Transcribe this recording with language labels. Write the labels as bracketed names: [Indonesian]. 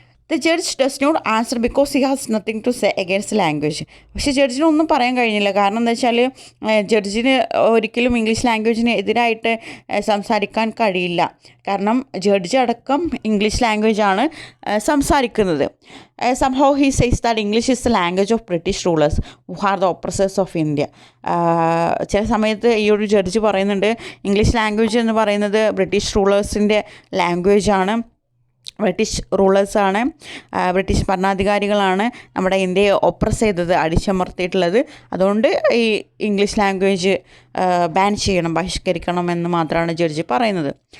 [English] The judge does not answer because he has nothing to say against language. [Malayalam] പക്ഷേ ജഡ്ജിന് ഒന്നും പറയാൻ കഴിഞ്ഞില്ല. കാരണം എന്താ വെച്ചാൽ ജഡ്ജിന് ഒരിക്കലും ഇംഗ്ലീഷ് ലാംഗ്വേജിന് എതിരായിട്ട് സംസാരിക്കാൻ കഴിയില്ല. കാരണം ജഡ്ജ് അടക്കം ഇംഗ്ലീഷ് ലാംഗ്വേജാണ് സംസാരിക്കുന്നത്. [English] somehow he says that English is the language of British rulers who are the oppressors of India. [Malayalam] ചില സമയത്ത് ഈ ഒരു ജഡ്ജ് പറയുന്നുണ്ട്, ഇംഗ്ലീഷ് ലാംഗ്വേജ് എന്ന് പറയുന്നത് ബ്രിട്ടീഷ് റൂളേഴ്സിൻ്റെ ലാംഗ്വേജാണ്. ബ്രിട്ടീഷ് റൂളേഴ്സാണ്, ബ്രിട്ടീഷ് ഭരണാധികാരികളാണ് നമ്മുടെ ഇന്ത്യയെ ഒപ്രസ് ചെയ്തത്, അടിച്ചമർത്തിയിട്ടുള്ളത്. അതുകൊണ്ട് ഈ ഇംഗ്ലീഷ് ലാംഗ്വേജ് ബാൻ ചെയ്യണം, ബഹിഷ്കരിക്കണം എന്ന് മാത്രമാണ് ജഡ്ജി പറയുന്നത്.